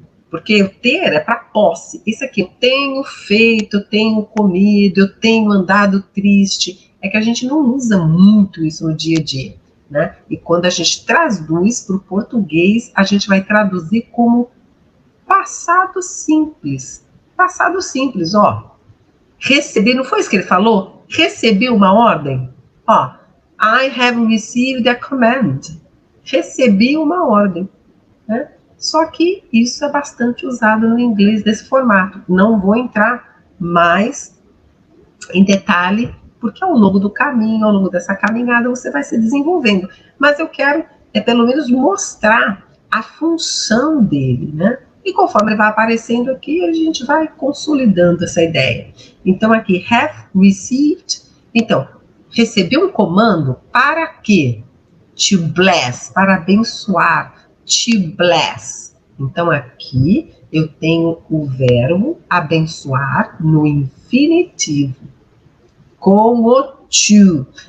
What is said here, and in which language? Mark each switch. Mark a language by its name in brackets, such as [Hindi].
[Portuguese] Porque o ter é para posse. Isso aqui, eu tenho feito, eu tenho comido, eu tenho andado triste. É que a gente não usa muito isso no dia a dia, né? E quando a gente traduz para o português, a gente vai traduzir como passado simples. Passado simples, ó. Recebi, não foi isso que ele falou? Recebi uma ordem. [English] Ó, I have received a command. [Portuguese] Recebi uma ordem, né? Só que isso é bastante usado no inglês desse formato. Não vou entrar mais em detalhe, porque ao longo do caminho, ao longo dessa caminhada, você vai se desenvolvendo. Mas eu quero, pelo menos, mostrar a função dele, né? E conforme ele vai aparecendo aqui, a gente vai consolidando essa ideia. Então, aqui, have received. Então, receber um comando para quê? [English] To bless, [Portuguese] para abençoar. [English] To bless. [Portuguese] Então, aqui eu tenho o verbo abençoar no infinitivo, com o to.